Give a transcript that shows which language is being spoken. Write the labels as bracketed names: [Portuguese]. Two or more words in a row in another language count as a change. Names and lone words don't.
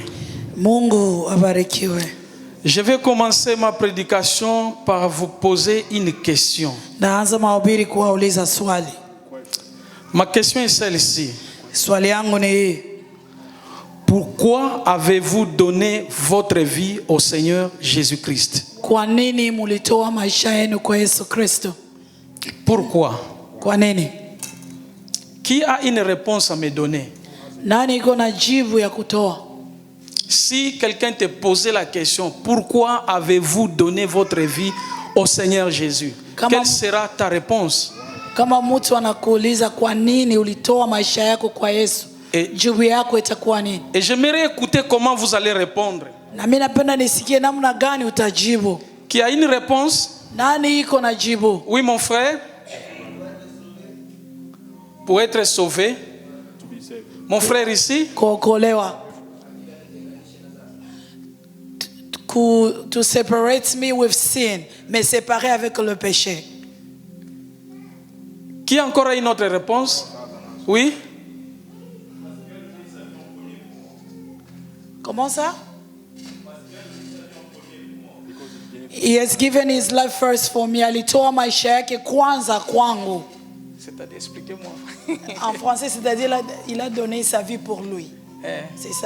[Swahili] Mungu abarikiwe. [French] Je vais commencer ma prédication par vous poser une question. [Swahili] Naanza mahubiri kuwauliza swali. [French] Ma question est celle-ci. [Swahili] Swali yangu ni hii. [French] Pourquoi avez-vous donné votre vie au Seigneur Jésus-Christ? [Swahili] Kwa nini mulitoa maisha yenu kwa Yesu Kristo? [French] Pourquoi? [Swahili] Kwa nini? [French] Qui a une réponse à me donner? [Swahili] Nani iko na jibu ya kutoa? [French] Si quelqu'un te posait la question, pourquoi avez-vous donné votre vie au Seigneur Jésus? Quelle sera ta réponse? [Swahili] Kama mtu anakuuliza kwa nini ulitoa maisha yako kwa Yesu, jibu yako itakuwa nini? [French] Et j'aimerais écouter comment vous allez répondre. [Swahili] Na mimi napenda nisikie namna gani utajibu. [French] Qui a une réponse? [Swahili] Nani iko na jibu? [French] Oui, mon frère. Pour être sauvé. Mon frère ici. [Swahili] Kuokolewa. [English] To separate me with sin, [French] me séparer avec le péché. Qui a encore une autre réponse? Oui. Comment ça? [English] He has given his life first for me. [Swahili] Alitoa maisha yake kwanza kwangu. [French] C'est-à-dire, expliquez-moi. En français, c'est-à-dire il a donné sa vie pour lui. C'est ça.